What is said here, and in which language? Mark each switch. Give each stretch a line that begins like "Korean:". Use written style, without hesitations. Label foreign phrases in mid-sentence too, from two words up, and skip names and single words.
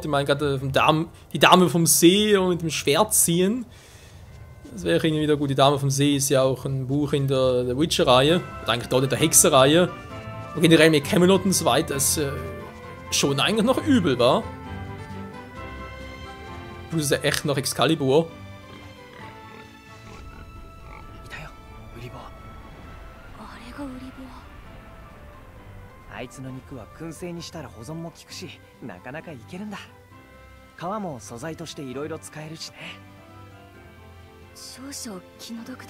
German: Ich meine, gerade die Dame vom See und mit dem Schwert ziehen. Das wäre irgendwie wieder gut. Die Dame vom See ist ja auch ein Buch in der Witcher-Reihe. Oder eigentlich dort in der Hexer-Reihe. Und generell mit Camelot und so weiter, das schon eigentlich noch übel war. Plus ist ja echt noch Excalibur.
Japanese: いたよウリボウ。あれがウリボウ。あいつの肉は燻製にしたら保存も効くし、なかなかいけるんだ。皮も素材としていろいろ使えるしね。少々気の毒だが。